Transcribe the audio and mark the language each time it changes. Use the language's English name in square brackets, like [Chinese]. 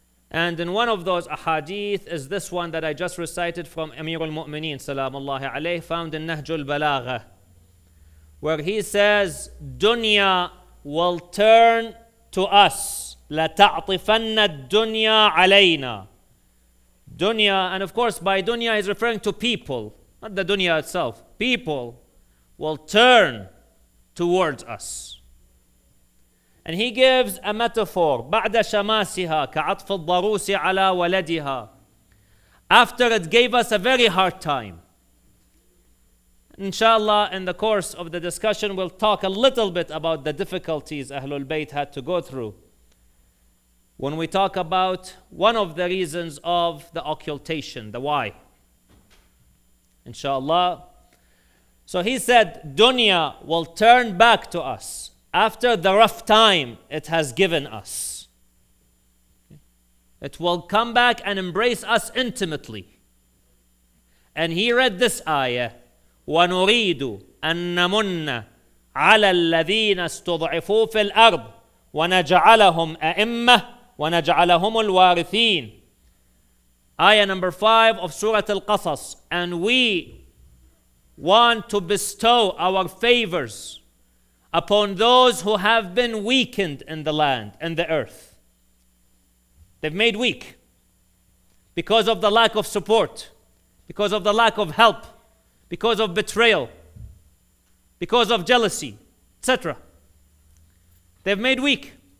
[English] And in one of those ahadith is this one that I just recited from Amir al-Mu'mineen salamullahi alayhi, found in Nahjul Balagha, where he says, Dunya will turn to us. [Arabic] لَتَعْطِفَنَّ الدُّنْيَا عَلَيْنَا. [English] Dunya, and of course by dunya he's referring to people, not the dunya itself. People will turn towards us. And he gives a metaphor, [Arabic] بعد شماسها كعطف الضروس على ولدها. [English] After it gave us a very hard time. Inshallah, in the course of the discussion we'll talk a little bit about the difficulties Ahlul Bayt had to go through when we talk about one of the reasons of the occultation, the why. Inshallah. So he said, dunya will turn back to us after the rough time it has given us. It will come back and embrace us intimately. And he read this ayah, [Arabic] وَنُرِيدُ أَن نَمُنَّ عَلَى الَّذِينَ اسْتُضْعِفُوا فِي الْأَرْضِ وَنَجْعَلَهُمْ أَئِمَّةً وَنَجْعَلَهُمُ الْوَارِثِينَ. [English] Ayah number 5 of Surah Al-Qasas. And we want to bestow our favors upon those who have been weakened in the land and the earth. They've made weak because of the lack of support, because of the lack of help, because of betrayal, because of jealousy, etc. They've made weak.